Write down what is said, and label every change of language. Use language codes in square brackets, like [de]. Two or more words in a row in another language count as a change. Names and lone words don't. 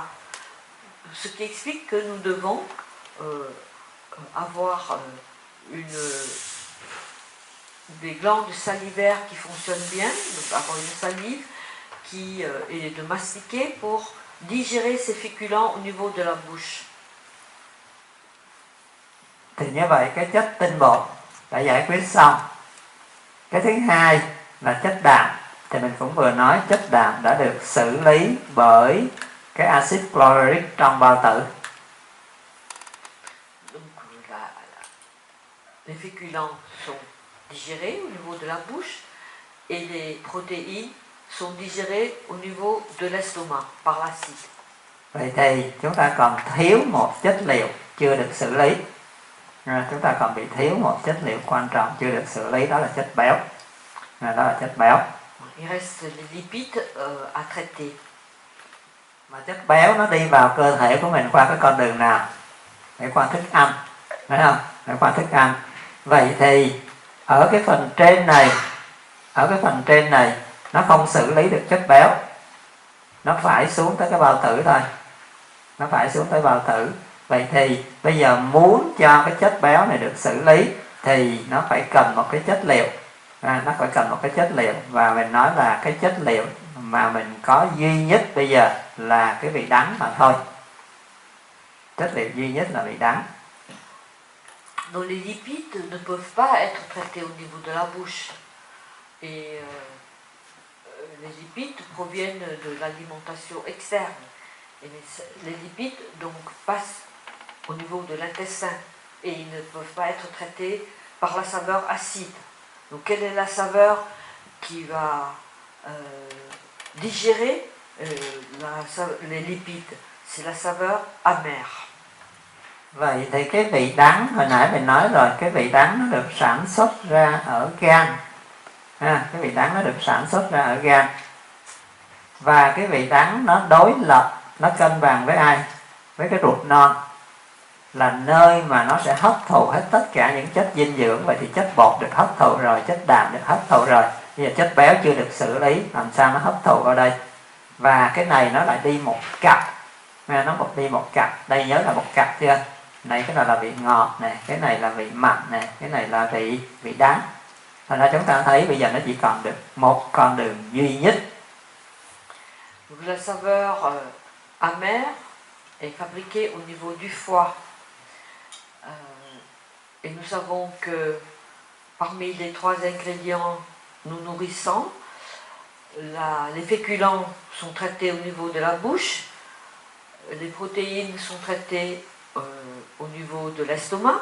[fr] Ce qui explique que nous devons avoir des glandes salivaires qui fonctionnent bien, donc avoir une salive et de mastiquer pour digérer ces féculents au niveau de la bouche. [vi] Thì như vậy cái chất tinh bột đã giải quyết xong. Cái thứ hai là chất đạm. Thì mình cũng vừa nói chất đạm đã được xử lý bởi cái axit chlorhydric trong bao tử. [fr] Donc les féculents sont digérés au niveau de la bouche et les protéines sont digérées au niveau de l'estomac par l'acide. [vi] Vậy thì chúng ta còn thiếu một chất liệu chưa được xử lý. Chúng ta còn bị thiếu một chất liệu quan trọng chưa được xử lý, đó là chất béo. Đó là chất béo. [fr] Il reste les lipides à traiter. [vi] Mà chất béo nó đi vào cơ thể của mình qua cái con đường nào? Để qua thức ăn, phải không? Để qua thức ăn. Vậy thì ở cái phần trên này nó không xử lý được chất béo, nó phải xuống tới cái bao tử thôi, nó phải xuống tới bao tử. Vậy thì bây giờ muốn cho cái chất béo này được xử lý thì nó phải cần một cái chất liệu. Nó phải cần một cái chất liệu, và mình nói là cái chất liệu mà mình có duy nhất bây giờ là cái vị đắng mà thôi. Chất liệu duy nhất là vị đắng. [fr] Donc les lipides ne peuvent pas être traités au niveau de la bouche. Et les lipides proviennent de l'alimentation externe. Et les lipides donc passent au niveau de l'intestin et ils ne peuvent pas être traités par la saveur acide. Donc quelle est la saveur qui va digérer les lipides? C'est la saveur amère. [vi] Vậy thì cái vị đắng hồi nãy mình nói rồi, cái vị đắng nó được sản xuất ra ở gan. Cái vị đắng nó được sản xuất ra ở gan. Và cái vị đắng nó đối lập, nó cân bằng với ai? Với cái ruột non, là nơi mà nó sẽ hấp thụ hết tất cả những chất dinh dưỡng. Vậy thì chất bột được hấp thụ rồi, chất đạm được hấp thụ rồi, bây giờ chất béo chưa được xử lý, làm sao nó hấp thụ vào đây? Và cái này nó lại đi một cặp, nó đi một cặp. Đây nhớ là một cặp chưa? Này cái này là vị ngọt này, cái này là vị mặn này, cái này là vị đắng. Thành ra chúng ta thấy bây giờ nó chỉ còn được một con đường duy nhất. [fr] Donc la saveur amère est fabriquée au niveau du foie. Et nous savons que parmi les 3 ingrédients nous nourrissants, les féculents sont traités au niveau de la bouche, les protéines sont traitées au niveau de l'estomac.